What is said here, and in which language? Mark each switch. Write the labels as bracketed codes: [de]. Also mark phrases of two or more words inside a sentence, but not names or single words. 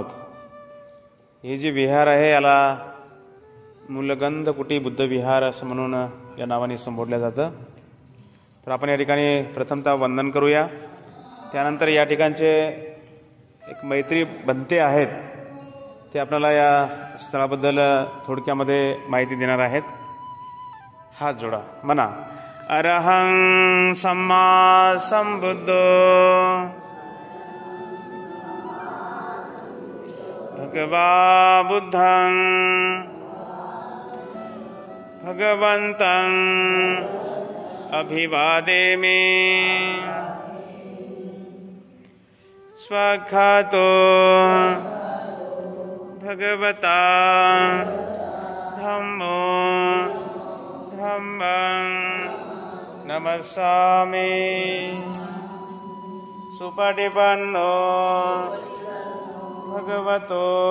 [mr] हे जे विहार आहे याला मुलगंध कुटी बुद्ध विहार असं म्हणून या नावाने संबोधलं जातं। तर आपण या ठिकाणी प्रथमतः वंदन करूया। त्यानंतर या ठिकाणचे एक मैत्री बनते आहेत, ते आपल्याला या स्थळाबद्दल थोडक्यामध्ये माहिती देणार आहेत। हात जोडा, म्हणा [pi] अरहं सम्मा संबुद्धो भगवा बुद्धं भगवन्तं अभिवादेमि स्वखातो भगवता धम्मो धम्मं नमस्सामि सुपटिपन्नो भगवतो